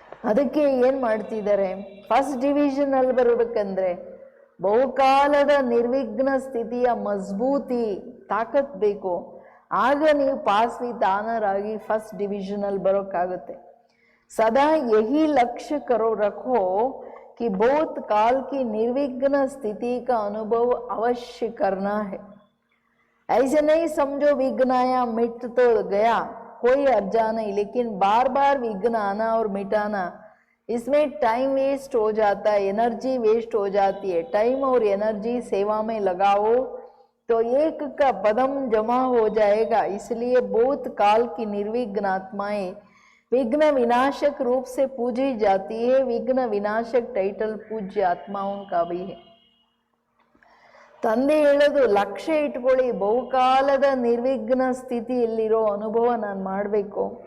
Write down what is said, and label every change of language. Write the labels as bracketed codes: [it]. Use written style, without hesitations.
[kn] ಅದಕ್ಕೆ ಏನು ಮಾಡ್ತಿದ್ದಾರೆ, ಫಸ್ಟ್ ಡಿವಿಷನಲ್ಲಿ ಬರಬೇಕಂದ್ರೆ ಬಹುಕಾಲದ ನಿರ್ವಿಘ್ನ ಸ್ಥಿತಿಯ ಮಜಬೂತಿ ತಾಕತ್ ಬೇಕು. ಆಗ ನೀವು ಪಾಸ್ ವಿತ್ ಆನರ್ ಆಗಿ ಫಸ್ಟ್ ಡಿವಿಷನಲ್ಲಿ ಬರೋಕ್ಕಾಗುತ್ತೆ. [hi] सदा यही लक्ष्य करो रखो कि बहुत काल की निर्विघ्न स्थिति का अनुभव अवश्य करना है. ऐसे नहीं समझो विघ्न आया मिट तो गया, कोई अर्जा नहीं, लेकिन बार बार विघ्न आना और मिटाना, इसमें टाइम वेस्ट हो जाता है, एनर्जी वेस्ट हो जाती है. टाइम और एनर्जी सेवा में लगाओ तो एक का पदम जमा हो जाएगा. इसलिए बहुत काल की निर्विघ्न आत्माएं विघ्न विनाशक रूप से पूजी जाती है. विघ्न विनाशक टाइटल पूज्य आत्माओं का भी है. [kn] ತಂದೆ ಹೇಳೋದು ಲಕ್ಷ್ಯ ಇಟ್ಕೊಳ್ಳಿ, ಬಹುಕಾಲದ ನಿರ್ವಿಘ್ನ ಸ್ಥಿತಿಯಲ್ಲಿರೋ ಅನುಭವ ನಾನು ಮಾಡಬೇಕು.